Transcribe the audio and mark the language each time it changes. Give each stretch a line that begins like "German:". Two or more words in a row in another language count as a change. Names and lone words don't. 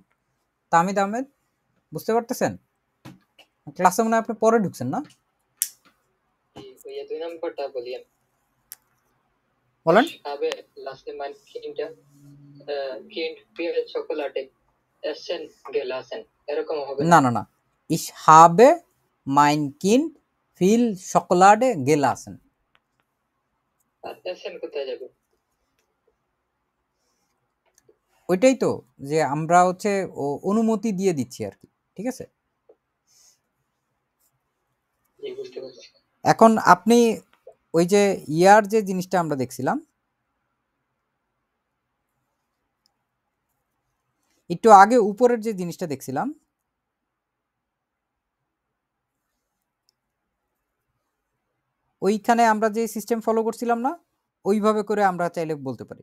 Bangla: তামিদ আহমেদ বুঝতে পারতেছেন? ক্লাসে মনে হয় আপনি পরে ঢুকছেন না? বলেন। না,
German: ich habe mein Kind viel Schokolade gelassen.
Bangla: ওইটাই তো, যে আমরা হচ্ছে অনুমতি দিয়ে দিচ্ছি আর কি। ঠিক আছে, এখন আপনি ওই যে ইয়ার যে জিনিসটা আমরা দেখছিলাম, একটু আগে উপরের যে জিনিসটা দেখছিলাম, ওইখানে আমরা যে সিস্টেম ফলো করছিলাম না, ওইভাবে করে আমরা চাইলে বলতে পারি।